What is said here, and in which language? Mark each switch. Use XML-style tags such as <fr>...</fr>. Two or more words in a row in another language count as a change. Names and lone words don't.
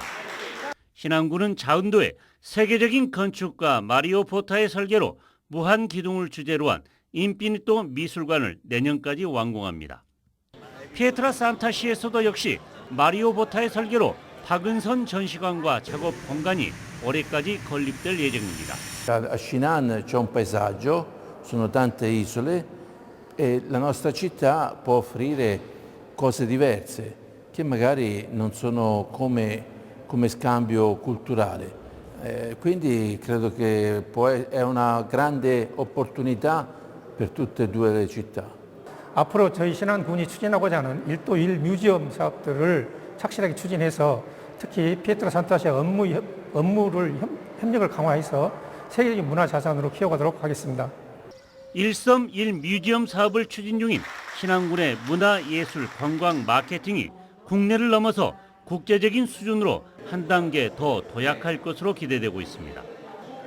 <ko>신안군은 자운도에 세계적인 건축가 마리오 보타의 설계로 무한 기둥을 주제로 한 인피니토 미술관을 내년까지 완공합니다. 피에트라 산타시에서도 역시 마리오 보타의 설계로 박은선 전시관과 작업 공간이 올해까지 건립될 예정입니다.</ko> <it>A Shinan c'è un paesaggio, sono tante isole e la nostra città può offrire cose diverse che magari non sono come scambio culturale. Quindi credo che è una grande opportunità per tutte e due le città.</it> <ko>앞으로 저희 신안군이 추진하고자 하는 1도1 뮤지엄 사업들을 착실하게 추진해서 특히 피에트라 산타시아 업무를 협력을 강화해서 세계적인 문화자산으로 키워가도록 하겠습니다. 1섬 1 뮤지엄 사업을 추진 중인 신안군의 문화예술 관광 마케팅이 국내를 넘어서 국제적인 수준으로 한 단계 더 도약할 것으로 기대되고 있습니다.</ko>